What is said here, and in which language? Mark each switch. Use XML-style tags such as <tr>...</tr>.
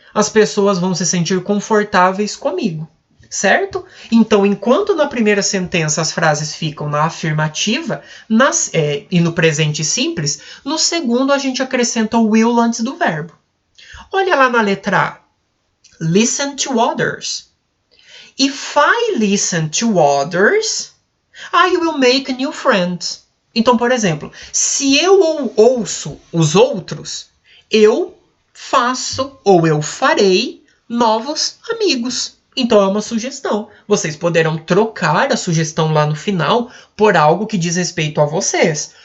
<pt>As pessoas vão se sentir confortáveis comigo. Certo? Então, enquanto na primeira sentença as frases ficam na afirmativa e no presente simples, no segundo a gente acrescenta o will antes do verbo. Olha lá na letra A.</pt> <en>Listen to others. If I listen to others, I will make new friends.</en> <pt>Então, por exemplo, se eu ouço os outros, eu faço ou eu farei novos amigos. Então é uma sugestão. Vocês poderão trocar a sugestão lá no final por algo que diz respeito a vocês.</pt>